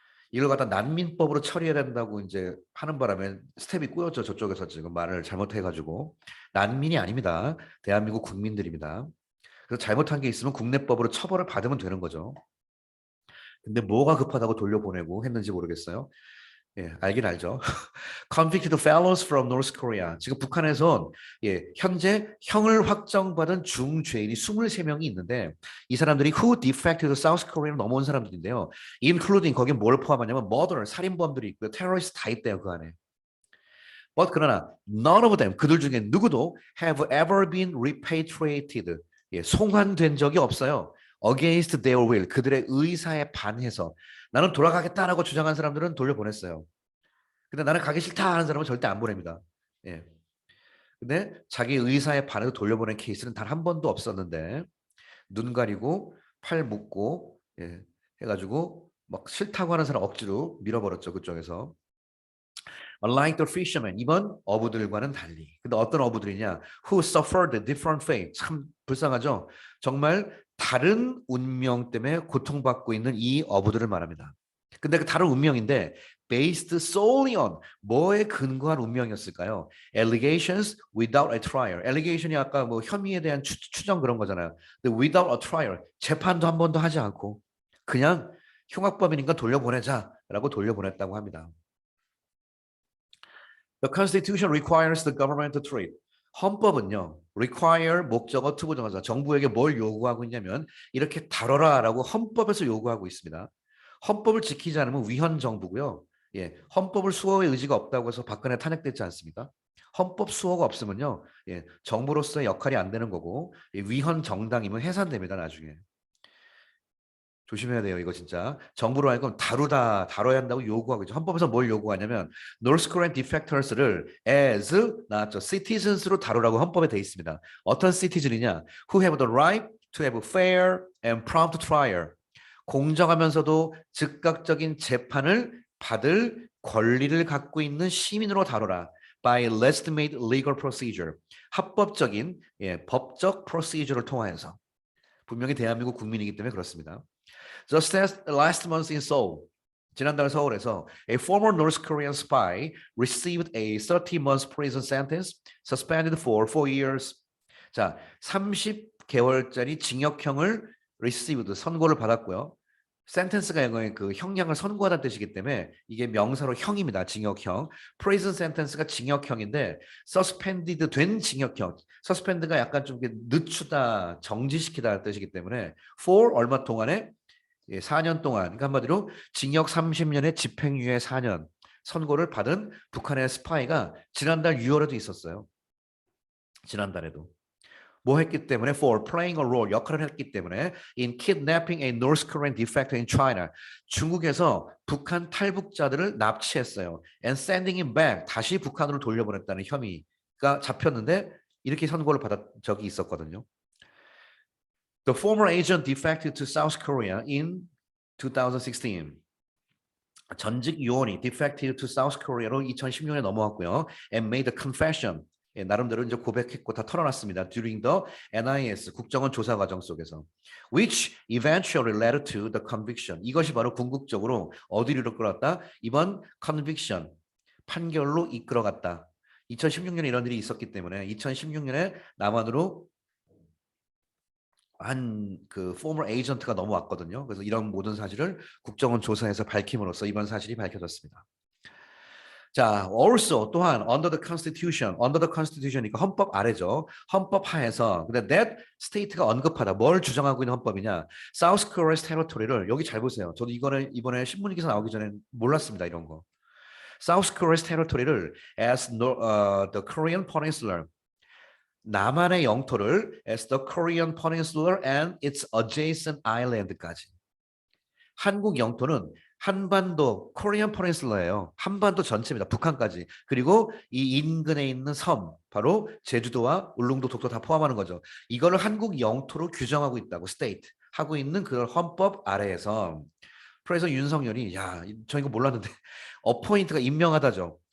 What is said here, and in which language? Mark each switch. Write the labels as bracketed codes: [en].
[ko] 이걸 갖다 난민법으로 처리해야 된다고 이제 하는 바람에 스텝이 꼬였죠. 저쪽에서 지금 말을 잘못해가지고. 난민이 아닙니다. 대한민국 국민들입니다. 그래서 잘못한 게 있으면 국내법으로 처벌을 받으면 되는 거죠. 근데 뭐가 급하다고 돌려보내고 했는지 모르겠어요. 예, 알긴 알죠. [en] Convicted fellows from North Korea. [ko] 지금 북한에선 예, 현재 형을 확정받은 중죄인이 23명이 있는데 이 사람들이 [en] who defected to South Korea [ko] 로 넘어온 사람들인데요. including 거기에 뭘 포함하냐면 murder, 살인범들이 있고요. terrorist 다 있대요, 그 안에. [en] But [ko] 그러나 [en] none of them, [ko] 그들 중에 누구도 [en] have ever been repatriated. [ko] 예, 송환된 적이 없어요. [en] Against their will, [ko] 그들의 의사에 반해서 나는 돌아가겠다라고 주장한 사람들은 돌려보냈어요. 근데 나는 가기 싫다 하는 사람은 절대 안 보냅니다. 예. 근데 자기 의사에 반해서 돌려보낸 케이스는 단 한 번도 없었는데 눈 가리고 팔 묶고 예, 해가지고 막 싫다고 하는 사람 억지로 밀어버렸죠. 그쪽에서. [en] Unlike the fishermen, [ko] 이번 어부들과는 달리. 근데 어떤 어부들이냐? [en] Who suffered a different fate. [ko] 참 불쌍하죠? 정말 다른 운명 때문에 고통받고 있는 이 어부들을 말합니다. 근데 그 다른 운명인데 [en] based solely on [ko] 뭐에 근거한 운명이었을까요? [en] Allegations without a trial. [ko] Allegation이 아까 뭐 혐의에 대한 추정 그런 거잖아요. [en] 근데 without a trial. [ko] 재판도 한 번도 하지 않고 그냥 흉악범이니까 돌려보내자라고 돌려보냈다고 합니다. [en] The Constitution requires the government to treat. [ko] 헌법은요, require 목적어 투부정사 정부에게 뭘 요구하고 있냐면 이렇게 다뤄라라고 헌법에서 요구하고 있습니다. 헌법을 지키지 않으면 위헌 정부고요. 예, 헌법을 수호의 의지가 없다고 해서 박근혜 탄핵됐지 않습니까? 헌법 수호가 없으면요, 예, 정부로서의 역할이 안 되는 거고 예, 위헌 정당이면 해산됩니다 나중에. 조심해야 돼요. 이거 진짜. 정부로 하여금 다뤄야 한다고 요구하고 있죠. 헌법에서 뭘 요구하냐면 [en] North Korean defectors [ko] 를 as 나왔죠. citizens로 다루라고 헌법에 돼 있습니다. 어떤 citizen이냐? [en] Who have the right to have fair and prompt trial. [ko] 공정하면서도 즉각적인 재판을 받을 권리를 갖고 있는 시민으로 다뤄라. [en] By legitimate legal procedure. [ko] 합법적인 예, 법적 프로시저를 통하여서. 분명히 대한민국 국민이기 때문에 그렇습니다. [en] Just as last month in Seoul, [ko] 지난달 서울에서 [en] a former North Korean spy received a 30-month prison sentence, suspended for 4 years. [ko] 자, 30개월짜리 징역형을 received, 선고를 받았고요. sentence가 영어의 그 형량을 선고하다는 뜻이기 때문에 이게 명사로 형입니다. 징역형. prison sentence가 징역형인데 suspended 된 징역형. suspend가 약간 좀 늦추다, 정지시키다 뜻이기 때문에 for 얼마 동안에 예, 4년 동안, 그러니까 한마디로 징역 30년에 집행유예 4년 선고를 받은 북한의 스파이가 지난달 6월에도 있었어요. 지난달에도. [en] 뭐 했기 때문에 for playing a role [ko] 역할을 했기 때문에 [en] in kidnapping a North Korean defector in China [ko] 중국에서 북한 탈북자들을 납치했어요. [en] and sending him back [ko] 다시 북한으로 돌려보냈다는 혐의가 잡혔는데 이렇게 선고를 받은 적이 있었거든요. [en] The former agent defected to South Korea in 2016. [ko] 전직 요원이 [en] defected to South Korea [ko] 로 2016년에 넘어왔고요. [en] and made a confession. [ko] 예, 나름대로 이제 고백했고 다 털어놨습니다. [en] During the NIS [ko] 국정원 조사 과정 속에서, [en] which eventually led to the conviction. [ko] 이것이 바로 궁극적으로 어디로 이끌어갔다? 이번 conviction 판결로 이끌어갔다. 2016년에 이런 일이 있었기 때문에 2016년에 남한으로 한 그 former agent가 넘어왔거든요. 그래서 이런 모든 사실을 국정원 조사에서 밝힘으로써 이번 사실이 밝혀졌습니다. 자, also 또한 [en] under the constitution [ko] 이니까 헌법 아래죠. 헌법 하에서 근데 that state가 언급하다. 뭘 주장하고 있는 헌법이냐? [en] South Korea's territory [ko] 를 여기 잘 보세요. 저도 이거는 이번에 신문 기사 나오기 전에 몰랐습니다. 이런 거. [en] South Korea's territory를 as the Korean Peninsula [ko] 남한의 영토를 [en] as the Korean Peninsula and its adjacent island까지. [ko] 한국 영토는 한반도 코리안 퍼닌슐라예요. 한반도 전체입니다. 북한까지. 그리고 이 인근에 있는 섬, 바로 제주도와 울릉도, 독도 다 포함하는 거죠. 이거를 한국 영토로 규정하고 있다고 state 하고 있는 그런 헌법 아래에서 그래서 윤석열이 야, 저 이거 몰랐는데 어포인트가 임명하다죠.